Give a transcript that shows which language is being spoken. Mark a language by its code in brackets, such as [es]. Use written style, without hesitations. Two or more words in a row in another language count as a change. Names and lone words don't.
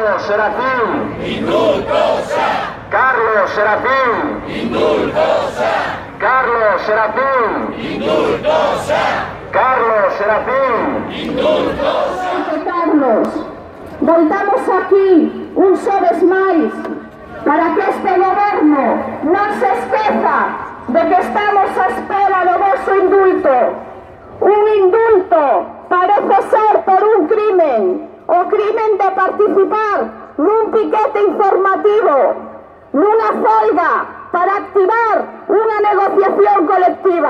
[es] Serafín. Indultos ya. Carlos Serafín. Indultos ya. Carlos Serafín. Indultos ya. Carlos Serafín. Indultos ya. [gl] Carlos, voltamos aquí un xoves máis para que este goberno non se esqueza de que estamos á espera do vosso indulto. Un indulto parece ser por un crimen, o crimen de participar nun piquete informativo, nunha folga para activar unha negociación colectiva.